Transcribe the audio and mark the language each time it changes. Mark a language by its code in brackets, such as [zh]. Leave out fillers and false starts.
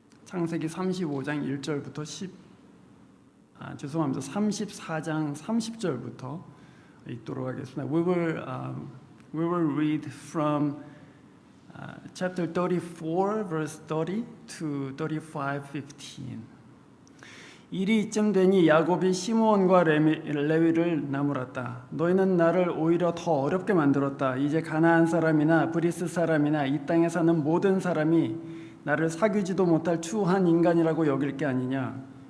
[ko] 창세기 35장 1절부터 34장 30절부터 읽도록 하겠습니다. [en] We will read from chapter 34 verse 30 to 35:15. [ko] 일이 이쯤 되니 야곱이 시므온과 레위를 나무랐다. 너희는 나를 오히려 더 어렵게 만들었다. 이제 가나안 사람이나 브리스 사람이나 이 땅에 사는 모든 사람이 나를 사귀지도 못할 추한 인간이라고 여길 게 아니냐.